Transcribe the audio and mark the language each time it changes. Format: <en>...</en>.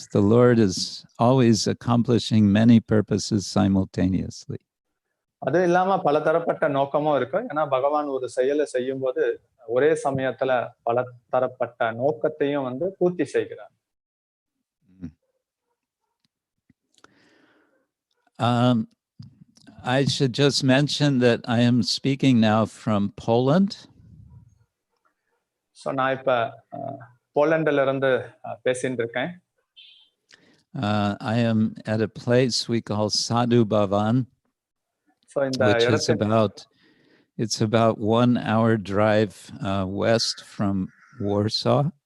<en>The Lord is always accomplishing many purposes simultaneously.</en> <ta>அது இல்லாம பல தரப்பட்ட நோக்கமும் இருக்கு. ஏன்னா பகவான் ஒரு செயலை செய்யும் போது ஒரே சமயத்துல பல தரப்பட்ட நோக்கத்தையும் வந்து பூர்த்தி செய்கிறார்.</ta> <en>I should just mention that I am speaking now from Poland.</en> <ta>So நான் இப்ப போலண்ட்ல இருந்து பேசிட்டு இருக்கேன்.</ta> <en>I am at a place we call Sadhu Bhavan, which is it's about 1 hour drive west from Warsaw.</en>